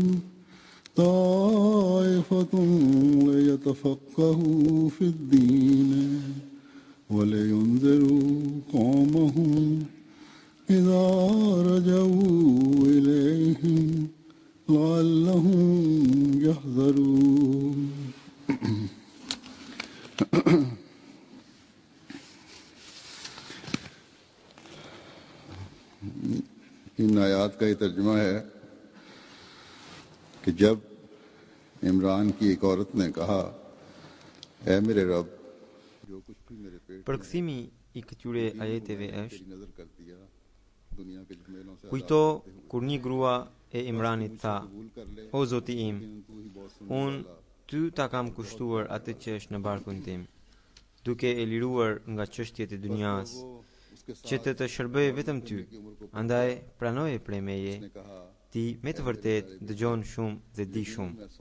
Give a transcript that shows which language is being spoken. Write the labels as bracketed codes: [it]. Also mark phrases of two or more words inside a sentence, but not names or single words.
[ar] طائفة ليتفقهوا في الدين ولينذروا قومهم إذا رجعوا إليهم لعلهم يحذرون [ur] ان آیات کا یہ ترجمہ ہے کہ جب عمران کی ایک عورت نے کہا اے میرے رب جو کچھ بھی میرے پیٹ [sq] Përkthimi I këtyre ajeteve është [ur] نذر کر دیا دنیا کے جھمیلوں سے [sq] kujto kur një grua e Imranit tha: O Zoti im, unë ty ta kam kushtuar atë që është në barkun tim, duke e liruar nga çështjet e dunjas, që të shërbëj vetëm ty. Andaj pranoje prej meje, ti me të vërtet dëgjon shumë dhe di shumë.